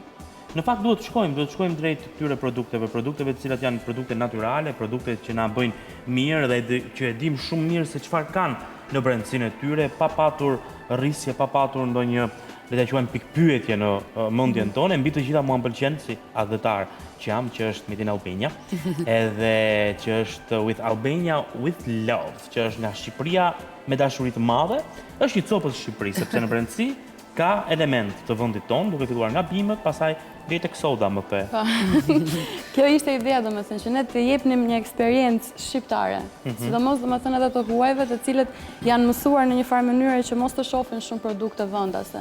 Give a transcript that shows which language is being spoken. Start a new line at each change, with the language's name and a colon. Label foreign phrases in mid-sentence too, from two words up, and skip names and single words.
Albanian: Në fakt duhet të shkojmë drejt këtyre produkteve të cilat janë produkte natyrale, produkte që na bëjnë mirë dhe që e dim shumë mirë se çfarë kanë në brendësinë e tyre, pa patur rrisje, pa patur ndonjë, le ta quajmë pikpyetje në mendjen tonë. Mbi të gjitha mua më pëlqen si adhëtar që jam, që është
English: Made in Albania,
Albanian: edhe që është
English: with Albania with love,
Albanian: që është nga Shqipëria me dashuri të madhe, është një copës Shqipëri, sepse në brendësi ka element të vendit tonë, duke filluar nga bimët, pastaj deri tek soda më pe. Kjo ishte ideja, domethënë, që ne të jepnim një eksperiencë shqiptare, sidomos domethënë edhe të huajve, të cilët janë mësuar në një farë mënyrë që mos të shohin shumë produkte vendase.